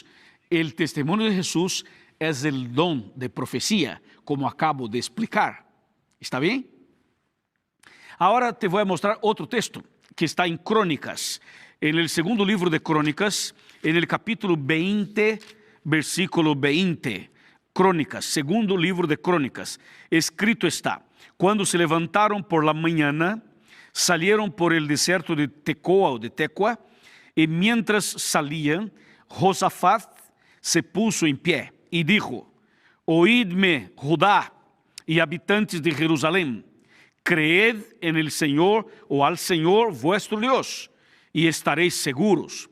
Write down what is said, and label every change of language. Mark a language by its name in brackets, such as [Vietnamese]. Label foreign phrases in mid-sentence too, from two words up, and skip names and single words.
[Portuguese] O testemunho de Jesus é o dom de profecia, como acabo de explicar. ¿Está bem? Agora te vou mostrar outro texto que está em Crônicas, [Spanish] en el segundo livro de Crônicas, en el capítulo 20, versículo 20. [Portuguese] Crônicas, segundo livro de Crônicas, escrito está: quando se levantaram [Spanish] por la mañana, salieron por el desierto de Tecoa o de Tecua, y mientras salían, Josafat se puso en pie y dijo: oídme, Judá y habitantes de Jerusalén, creed en el Señor o al Señor vuestro Dios, y estaréis seguros.